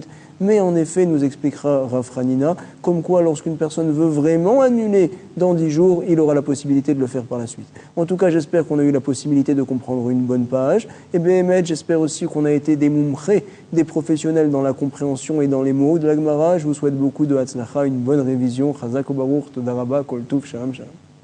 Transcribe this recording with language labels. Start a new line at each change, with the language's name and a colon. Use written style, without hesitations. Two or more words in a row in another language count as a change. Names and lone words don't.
French: Mais en effet, nous expliquera Rav Hanina, comme quoi, lorsqu'une personne veut vraiment annuler dans 10 jours, il aura la possibilité de le faire par la suite. En tout cas, j'espère qu'on a eu la possibilité de comprendre une bonne page, et bien, j'espère aussi qu'on a été des mumchés, des professionnels dans la compréhension et dans les mots de la Gemara. Je vous souhaite beaucoup de hatzlacha, une bonne révision.
Hebrew: חזק וברוך, תודה רבה, כל טוב, שלום, שלום.